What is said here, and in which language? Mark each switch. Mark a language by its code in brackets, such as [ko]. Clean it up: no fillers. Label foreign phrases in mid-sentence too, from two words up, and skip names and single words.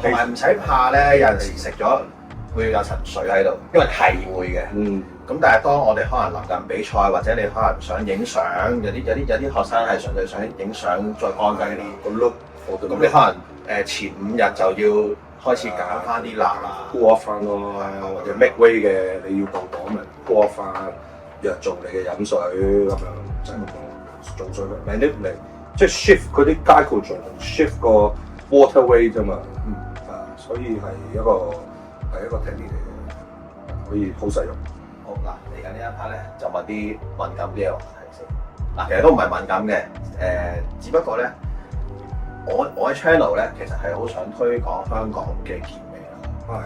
[yue] 同埋唔使怕咧，有陣時食咗會有層水喺度，因為係會嘅。咁但係當我哋可能臨近比賽，或者你可能想影相，有啲學生係純粹想影相再乾低啲個 look，咁你可能前5日就要開始減翻啲辣啦， [en] cool off [yue] 翻咯，或者 [en] make way [yue] 嘅你要到檔咪 [en] cool off [yue] 翻，約做你嘅飲水咁樣，就係咁做水 manipulate，即係 shift 嗰啲 [en] glycogen shift [yue] 個 [en] water way [yue] 啫嘛，所以係一個 technique 嚟嘅，可以好實用。好嗱，嚟緊呢一 part 咧就問啲敏感啲嘅話題先。嗱，其實都唔係敏感嘅，只不過咧，我喺 channel 咧其實係好想推廣香港嘅健美啦。